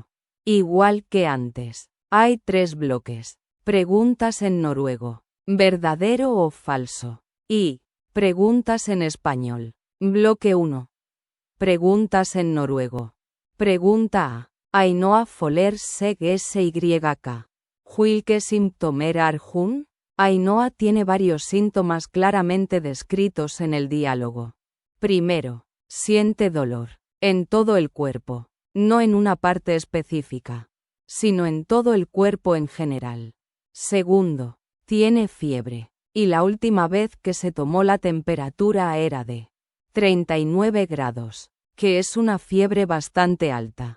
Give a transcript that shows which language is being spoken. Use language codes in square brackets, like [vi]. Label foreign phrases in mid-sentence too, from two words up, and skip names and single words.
[es] Igual que antes, hay 3 bloques. Preguntas en noruego, ¿verdadero o falso? Y preguntas en español. Bloque 1. Preguntas en noruego. Pregunta A. [no] Ainhoa Foller seg SYK. Hvilke symptomer har hun? [es] Ainhoa tiene varios síntomas claramente descritos en el diálogo. Primero, siente dolor en todo el cuerpo, no en una parte específica, sino en todo el cuerpo en general. Segundo, tiene fiebre, y la última vez que se tomó la temperatura era de 39 grados, que es una fiebre bastante alta.